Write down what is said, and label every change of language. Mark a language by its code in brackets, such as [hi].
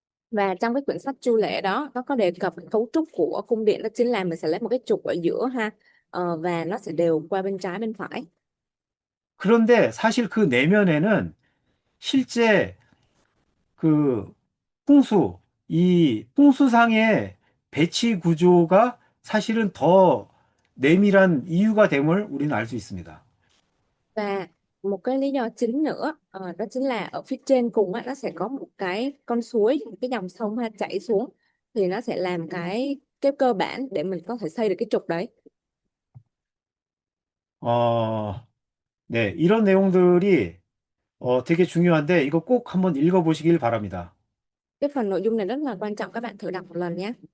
[vi] Và trong cái quyển sách Chu Lễ đó nó có đề cập cấu trúc của cung điện, đó chính là mình sẽ lấy một cái trục ở giữa ha, và nó sẽ đều qua bên trái bên phải. [ko] 그런데 사실 그 내면에는 실제 그 이 풍수상의 배치 구조가 사실은 더 내밀한 이유가 됨을 우리는 알 수 있습니다. [vi] Và một cái lý do chính nữa đó chính là ở phía trên cùng á, nó sẽ có một cái con suối, một cái dòng sông ha, chảy xuống thì nó sẽ làm cái cơ bản để mình có thể xây được cái trục đấy. [ko] 네, 이런 내용들이 되게 중요한데 이거 꼭 한번 읽어보시길 바랍니다. [vi] Cái phần nội dung này rất là quan trọng, các bạn thử đọc một lần nhé.